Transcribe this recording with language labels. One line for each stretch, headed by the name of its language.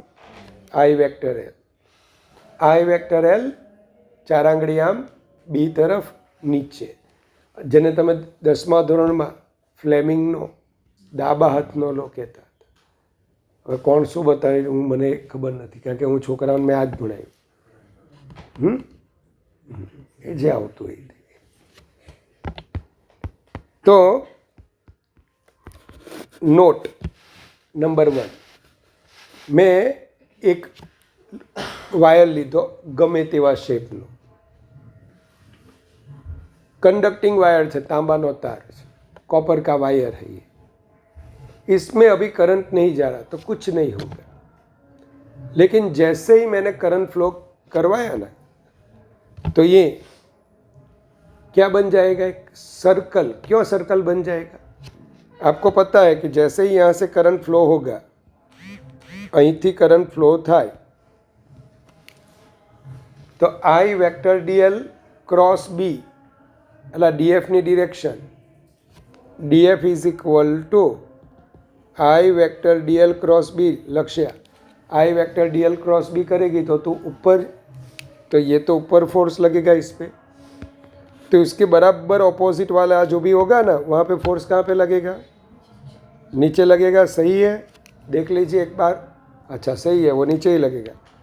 Gujarati: આઈ vector L. આઈ vector L 4 આંગળી આમ બી તરફ નીચે, જેને તમે 10મા ધોરણમાં ફ્લેમિંગનો ડાબા હાથનો લો કહેતા હતા. હવે કોણ શું બતાવે મને ખબર નથી, કારણ કે હું છોકરાઓને મેં આ જ ભણાવ્યું. એ જે આવતું હોય. તો નોટ નંબર 1, મેં એક વાયર લીધો ગમે તેવા શેપનો,
Hindi: कंडक्टिंग वायर है, तांबा नो तार है, कॉपर का वायर है ये, इसमें अभी करंट नहीं जा रहा तो कुछ नहीं होगा. लेकिन जैसे ही मैंने करंट फ्लो करवाया ना, तो ये क्या बन जाएगा? एक सर्कल. क्यों सर्कल बन जाएगा? आपको पता है कि जैसे ही यहाँ से करंट फ्लो होगा,
Gujarati: અહીં થી કરંટ ફ્લો થાય તો આઈ વેક્ટર ડીએલ ક્રોસ બી, એટલે ડીએફની direction, DF is equal to I vector DL cross B.
Hindi: लक्ष्य, आई वेक्टर डीएल क्रॉस बी करेगी तो तू ऊपर, तो ये तो ऊपर फोर्स लगेगा इस पे, तो इसके बराबर ऑपोजिट वाला जो भी होगा ना, वहाँ पे फोर्स कहाँ पे लगेगा? नीचे लगेगा. सही है? देख लीजिए एक बार. अच्छा, सही है, वो नीचे ही लगेगा.